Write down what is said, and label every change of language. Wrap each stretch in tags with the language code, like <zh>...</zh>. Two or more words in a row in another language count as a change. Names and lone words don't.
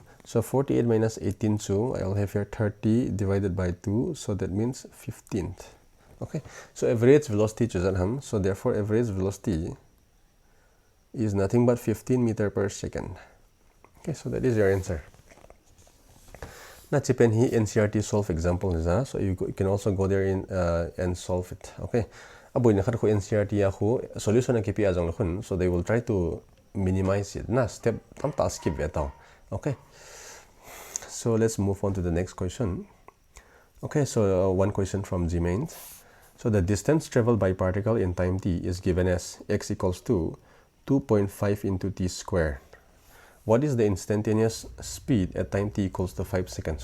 <en>So 48 minus 18, so I will have here 30 divided by 2. So that means 15th. Okay, so average velocity is that ham. So therefore average velocity is nothing but 15 meter per second. Okay, so that is your answer. Now,</en> <tcz>chipen hi</tcz> <en>NCRT solve example is so you can also go there in and solve it.</en> <tcz>Okay, abo ina khat ko</tcz> <en>NCRT ako solution</en> <tcz>na kipi ajang khun,</tcz> <en>so they will try to minimize it.</en> <tcz>Na step tam ta skip betaw.</tcz> <en>Okay, so let's move on to the next question. Okay, so one question from Gmain. So the distance traveled by particle in time t is given as x equals to 2.5 into t squared. What is the instantaneous speed at time t equals to 5 seconds?</en>